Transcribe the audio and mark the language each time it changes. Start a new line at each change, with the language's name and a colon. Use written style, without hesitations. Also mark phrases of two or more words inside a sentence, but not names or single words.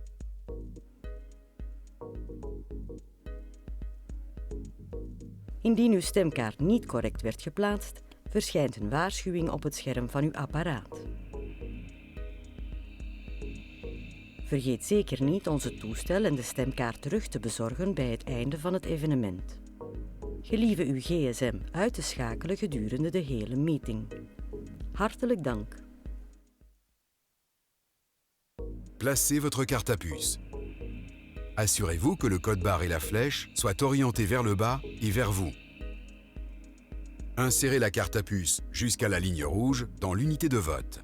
Dutch: Indien uw stemkaart niet correct werd geplaatst, verschijnt een waarschuwing op het scherm van uw apparaat. Vergeet zeker niet onze toestel en de stemkaart terug te bezorgen bij het einde van het evenement. Gelieve uw gsm uit te schakelen gedurende de hele meeting. Hartelijk dank.
French: Placez votre carte à puce. Assurez-vous que le code barre et la flèche soient orientés vers le bas et vers vous. Insérez la carte à puce jusqu'à la ligne rouge dans l'unité de vote.